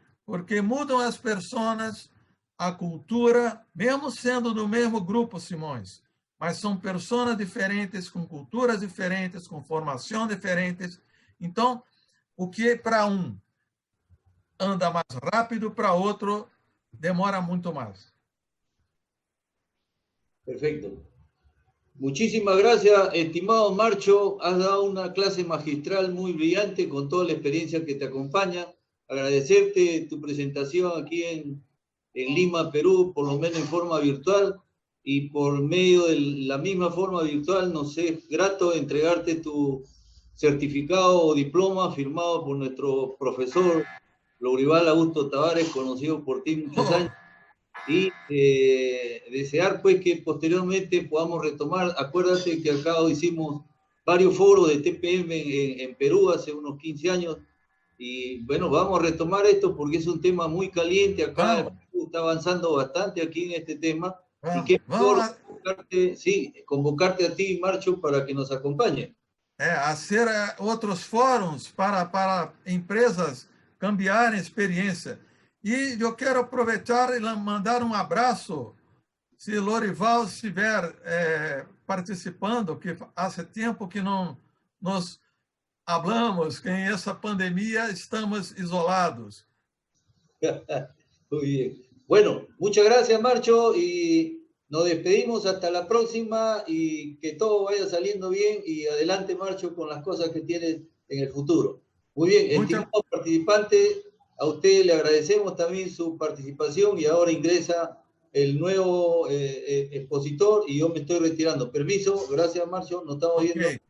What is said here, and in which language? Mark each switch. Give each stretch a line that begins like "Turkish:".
Portuguese: Porque mudam as pessoas, a cultura, mesmo sendo do mesmo grupo, Simões, mas são pessoas diferentes, com culturas diferentes, com formação diferentes. Então, o que para um anda mais rápido, para outro demora muito mais.
Spanish: Perfecto. Muchísimas gracias, estimado Marcio. Has dado una clase magistral muy brillante con toda la experiencia que te acompaña. Agradecerte tu presentación aquí en Lima, Perú, por lo menos en forma virtual, y por medio de la misma forma virtual nos es grato entregarte tu certificado o diploma firmado por nuestro profesor Lourival Augusto Tavares, conocido por ti muchos años, y desear pues que posteriormente podamos retomar. Acuérdate que acá hicimos varios foros de TPM en Perú hace unos 15 años, y bueno, vamos a retomar esto porque es un tema muy caliente acá. Está avanzando bastante aquí en este tema, y qué mejor convocarte a ti, Marcio, para que nos acompañe.
Portuguese: Hacer outros fóruns para empresas cambiarem experiência. E eu quero aproveitar e mandar um abraço, se Lourival estiver participando, que há tempo que não
Spanish: nos hablamos,
Portuguese: que em essa pandemia estamos isolados.
Spanish: Muy bien. Bueno, muchas gracias, Marcio, y nos despedimos hasta la próxima, y que todo vaya saliendo bien, y adelante, Marcio, con las cosas que tienes en el futuro. Muy bien, estimado participante, a usted le agradecemos también su participación, y ahora ingresa el nuevo expositor, y yo me estoy retirando. Permiso, gracias, Marcio, nos estamos viendo.